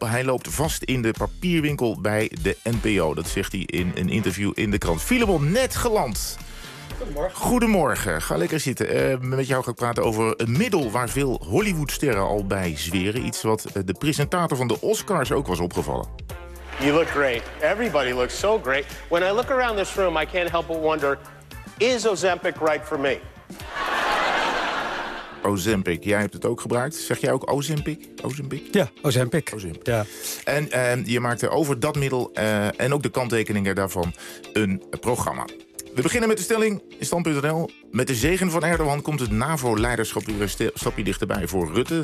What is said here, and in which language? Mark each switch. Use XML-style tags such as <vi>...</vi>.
<nl>Hij loopt vast in de papierwinkel bij de NPO. Dat zegt hij in een interview in de krant. Filemon, net geland. Goedemorgen. Ga lekker zitten. Met jou ga ik praten over een middel waar veel Hollywoodsterren al bij zweren. Iets wat de presentator van de Oscars ook was opgevallen.</nl> <en>You look great. Everybody looks so great. When I look around this room, I can't help but wonder, is Ozempic right for me?</en> <nl>Ozempic, jij hebt het ook gebruikt. Zeg jij ook Ozempic? Ozempic? Ja, Ozempic. Ozempic. Ja. En je maakte over dat middel en ook de kanttekeningen daarvan een programma. We beginnen met de stelling in Stand.nl. Met de zegen van Erdogan komt het NAVO-leiderschap weer een stapje dichterbij voor Rutte.</nl>